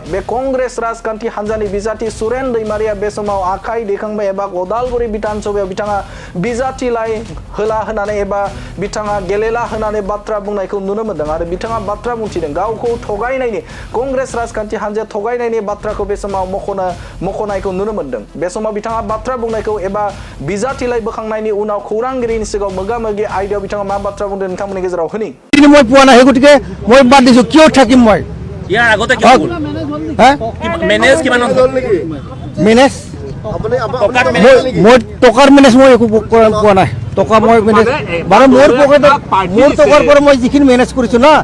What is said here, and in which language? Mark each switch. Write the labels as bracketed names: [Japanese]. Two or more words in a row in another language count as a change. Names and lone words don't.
[Bodo] बे कंग्रेस राजखान्थि हान्जानि बिजाथि सुरेन दैमारिया बे समाव आखाइ दैखांबाय एबा अदालगुरि विधानसभायाव बिथाङा बिजाथि लाइ होला होनानै एबा बिथाङा गेलेला होनानै बाथ्रा बुंनायखौ नुनो मोनदों आरो बिथाङा बाथ्रा बुंथिदों गावखौ थगायनायनि कंग्रेस राजखान्थि हान्जाया थगायनायनि बाथ्राखौ बे समाव मख'नायखौ नुनो मोनदों। बे समाव बिथाङा बाथ्रा बुंनायखौ एबा बिजाथि लाइ बोखांनायनि उनाव खौरांगिरिनि सिगाङाव मोगा-मोगि आयदायाव बिथाङा मा बाथ्रा बुंदों नोंथांमोननि गेजेराव होनि [Assamese] মই পোৱা নাই গতিকে মই বাদ দিছো কিয় থাকিম মই ইয়াৰ আগতে কি হ'ল মেনেজ কিমান হ'ল মেনেজ মই টকাৰ মেনেজ মই একো পোৱা নাই টকা মই মেনেজ বাৰু মোৰ পকেটত মোৰ টকাৰ পৰা মই যিখিনি মেনেজ কৰিছো না